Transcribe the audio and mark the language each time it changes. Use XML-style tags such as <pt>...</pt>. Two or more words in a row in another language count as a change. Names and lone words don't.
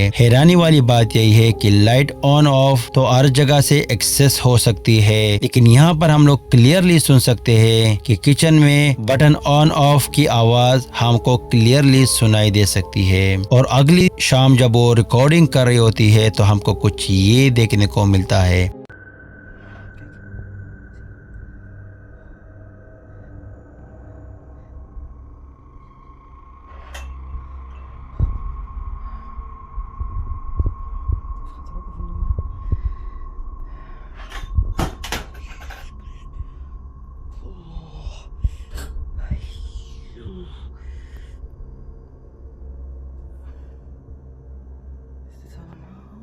<hi>हैरानी वाली बात यही है कि</hi> <en>light on off</en> <hi>तो हर जगह से एक्सेस हो सकती है, लेकिन यहाँ पर हम लोग क्लियरली सुन सकते हैं कि किचन में</hi> <en>button on off</en> <hi>की आवाज हमको क्लियरली सुनाई दे सकती है। और अगली शाम जब वो रिकॉर्डिंग कर रही होती है तो हमको कुछ ये देखने को मिलता है।</hi> <nl>Gaat er ook even door. Is dit allemaal?</nl>